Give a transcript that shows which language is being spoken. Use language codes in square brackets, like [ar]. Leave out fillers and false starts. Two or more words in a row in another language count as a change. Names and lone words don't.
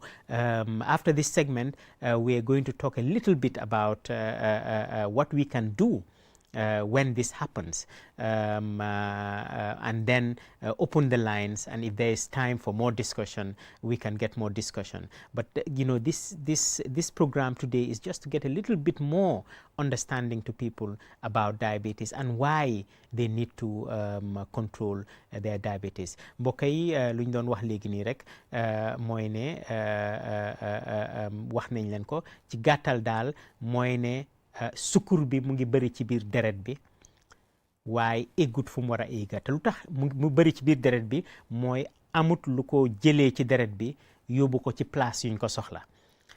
[en] After this segment, we are going to talk a little bit about what we can do when this happens, and then open the lines, and if there is time for more discussion, we can get more discussion. But this program today is just to get a little bit more understanding to people about diabetes and why they need to control their diabetes. [wo] Mbokk yi lu ñu doon wax léegi nii rek mooy ne wax nañ leen ko ci gàttal daal, mooy ne sukkur bi mu ngi bëri ci biir deret bi waaye eggut fu mu war a egga. te lu tax mu bëri ci biir deret bi mooy amut lu ko jëlee ci deret bi yóbbu ko ci place yuñ ko soxla.